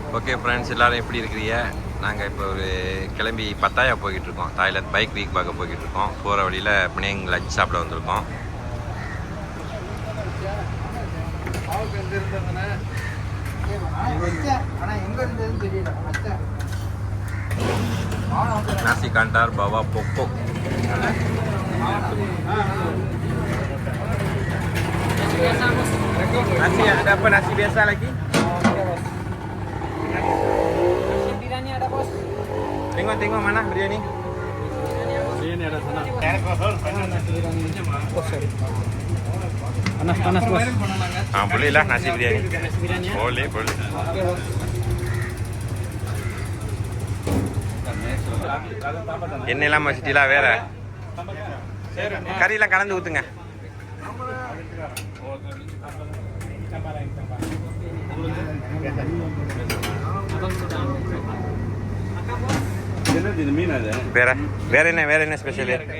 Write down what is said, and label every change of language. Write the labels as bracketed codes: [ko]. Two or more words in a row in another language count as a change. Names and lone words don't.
[en] okay friends, [ta] எல்லோரும் எப்படி இருக்கிறீங்க? நாங்கள் இப்போ ஒரு கிளம்பி பத்தாயா போய்கிட்ருக்கோம். தாய்லாந்து [en] bike week [ta] பார்க்க போய்கிட்ருக்கோம். போகிற வழியில் பிணைங் லஞ்ச் சாப்பிட வந்திருக்கோம். [ms] nasi kandar bawa pokok. Nasi ada apa? Nasi biasa lagi? Nasi biryani ada bos. Tengok mana biryani? Biryani ada sana. Panas bos. Boleh lah nasi biryani. Boleh. [ta] எண்ணெயெல்லாம் வச்சுட்டீங்களா? வேற கறியெல்லாம் கலந்து ஊற்றுங்க. வேற என்ன ஸ்பெஷல்?